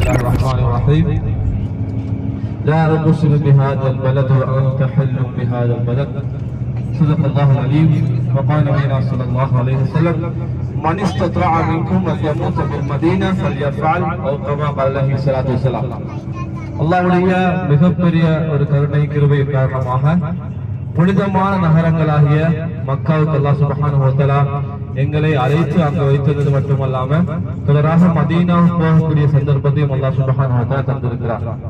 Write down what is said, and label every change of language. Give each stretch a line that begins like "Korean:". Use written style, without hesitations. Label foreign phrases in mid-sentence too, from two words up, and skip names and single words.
Arabic: الرحمن الرحيم لا أقسم بهذا البلد وأنت حل بهذا البلد صدق الله العليم وقال نبينا صلى الله عليه وسلم من استطاع منكم أن يموت بالمدينة فليفعل أو كما قال عليه الصلاة والسلام.
Tamil: அல்லாஹ்வுடைய மிகப்பெரிய ஒரு கருணை கிருபை காரணமாக புனிதமான நகரங்களாகிய மக்காவுக்கு
Arabic: الله سبحانه وتعالى
Tamil: எங்களை அழைத்து அங்கு வைத்தது மட்டுமல்லாம தொடராக மதீனாவுக்கு போகக்கூடிய சந்தர்ப்பத்தையும்
Arabic: الله سبحانه وتعالى
Tamil: தந்திருக்கிறார்.